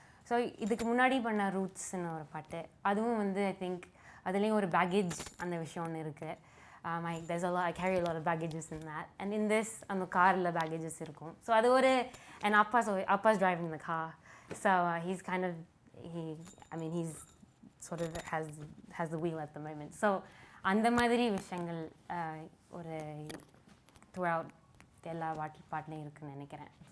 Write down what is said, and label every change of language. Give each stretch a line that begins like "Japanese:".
Tamil: So இதுக்கு முன்னாடி பண்ண ரூட்ஸ்னு ஒரு பாட்டு அதுவும் வந்து
English: I think
Tamil: அதுலேயும் ஒரு பேக்கேஜ் அந்த விஷயம் ஒன்று இருக்குது.
English: I carry a lot of baggages in that, and in this
Tamil: அந்த காரில்
English: baggages இருக்கும்.
Tamil: ஸோ அது ஒரு
English: and Appa's driving the car, so he's kind of he's sort of has the wheel at the moment.
Tamil: So அந்த மாதிரி விஷயங்கள் ஒரு throughout எல்லா பாட்டுலையும் இருக்குன்னு நினைக்கிறேன்.